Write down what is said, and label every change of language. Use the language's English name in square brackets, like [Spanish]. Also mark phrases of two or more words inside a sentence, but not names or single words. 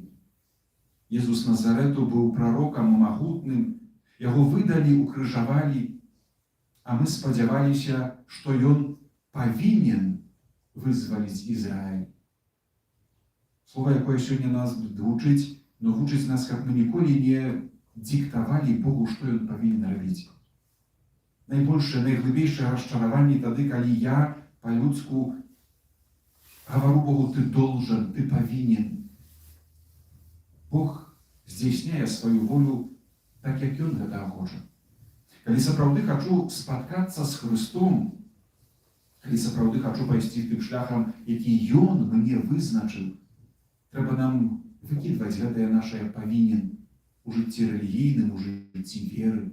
[Belarusian] Езус Назарету быў прарокам магутным, яго выдалі, укрыжавалі, а мы спадзяваліся, што ён павінен вызваліць Ізраіль. Слова, якое сёння нас вучыць, но вучыць нас, каб мы ніколі не диктавалі Богу, што ён павінен рабіць. Найбольшае, найглыбейшае расчараванне тады, калі я па-людску гавару Богу, [Russian] ты должен, [Belarusian] ты павінен. Бог здзейсняе сваю волю так, як ён гэтага хоча. Калі сапраўды хачу спаткацца з Христом, калі сапраўды хачу пайсці тым шляхам, які ён мне вызначыў, трэба нам выкідваць гэтае нашае павінен у жыцці рэлігійным, у жыцці веры.